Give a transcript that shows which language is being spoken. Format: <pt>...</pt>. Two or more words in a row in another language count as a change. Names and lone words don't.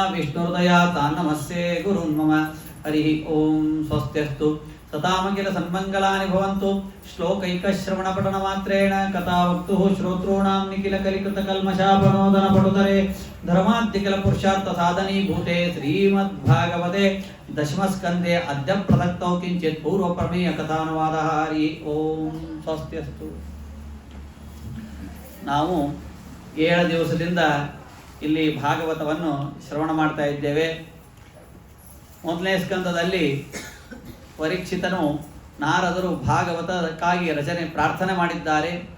<sa>ವಿಷ್ಣುಹೃದಯ ತಾನ್ನಮಸ್ಸೇ ಗುರುನ್ ಮಮ ಹರಿ ಓಂ ಸ್ವಸ್ತ್ಯಸ್ತು ಸತಾಮಖಿಲ ಸನ್ಮಂಗಲಾನಿ ಭವಂತು ಶ್ಲೋಕೈಕಶ್ರವಣ ಪಠನ ಮಾತ್ರೇಣ ಕಥಾವಕ್ತು ಶ್ರೋತॄಣಾಂ ನಿಖಿಲ ಕಲಿಕೃತ ಕಲ್ಮಷಾಪನೋದನ ಪಟುತರೆ ಧರ್ಮಾದ್ಯಕಿಲ ಪುರುಷಾರ್ಥ ಸಾಧನೀಭೂತೆ ಶ್ರೀಮದ್ಭಾಗವತೆ ದಶಮಸ್ಕಂದೆ ಅದ್ಯ ಪ್ರಸಕ್ತೌ ಕಿಂಚಿತ್ ಪೂರ್ವ ಪ್ರಮೇಯ ಕಥಾನುವಾದ. ಹರಿ ಓಂ ಸ್ವಸ್ತ್ಯಸ್ತು.</sa> <kn>ನಾವು 7 ದಿವಸದಿಂದ ಇಲ್ಲಿ ಭಾಗವತವನ್ನು ಶ್ರವಣ ಮಾಡ್ತಾ ಇದ್ದೇವೆ. ಮೊದಲನೇ ಸ್ಕಂದದಲ್ಲಿ ಪರೀಕ್ಷಿತನು ನಾರದರು ಭಾಗವತಕ್ಕಾಗಿ ರಚನೆ ಪ್ರಾರ್ಥನೆ ಮಾಡಿದ್ದಾರೆ.</kn>